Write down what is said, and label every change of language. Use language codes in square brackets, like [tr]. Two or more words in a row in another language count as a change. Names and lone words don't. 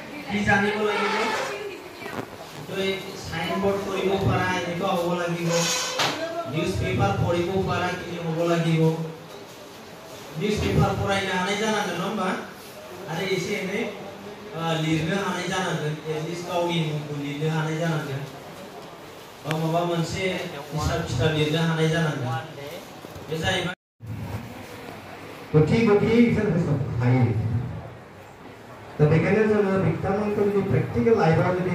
[as] কি জানিব লাগিব তই সাইনবোর্ড কৰিব পাৰা এনেকুৱা হ'ব লাগিব নিউজ পেপাৰ পঢ়িব পাৰা কি হ'ব লাগিব নিউজ পেপাৰ পঢ়াই [brx] হাनाय जानांगोन होमबा आरो एसे एनै लिरनो हानाय जानांगोन एटलिस्ट गावनि मुंखौ लिरनो हानाय जानांगोन बा माबा मोनसे हिसाब खिताब लिरनो हानाय जानांगोन बे जाहैबाय गथि इसोर गोसोआव थायो दा बेखायनो जोङो बिथांमोनखौ जुदि प्रेक्टिकेल लाइफआव जुदि